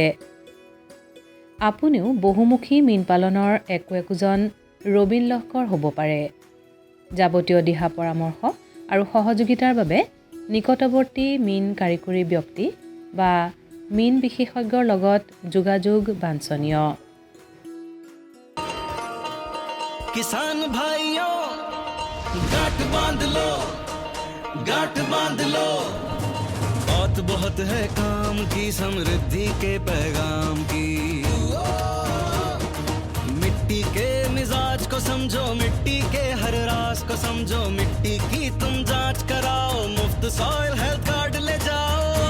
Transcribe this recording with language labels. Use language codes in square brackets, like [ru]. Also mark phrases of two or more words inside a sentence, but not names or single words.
[as] আপুনিও বহুমুখী মীন পালনৰ একোজন ৰবীন লহকৰ হ'ব পাৰে। যাৱতীয় দিহা পৰামৰ্শ আৰু সহযোগিতাৰ বাবে নিকটৱৰ্তী মীন কাৰিকৰী ব্যক্তি বা মীন বিশেষজ্ঞৰ লগত যোগাযোগ বাঞ্ছনীয়। [hi] किसान भाइयों गांठ बांध लो, बात बहुत है काम की, समृद्धि के पैगाम की। मिट्टी के मिजाज को समझो, मिट्टी के हर राज को समझो, मिट्टी की तुम जांच कराओ, मुफ्त [en] soil health card [hi] ले जाओ।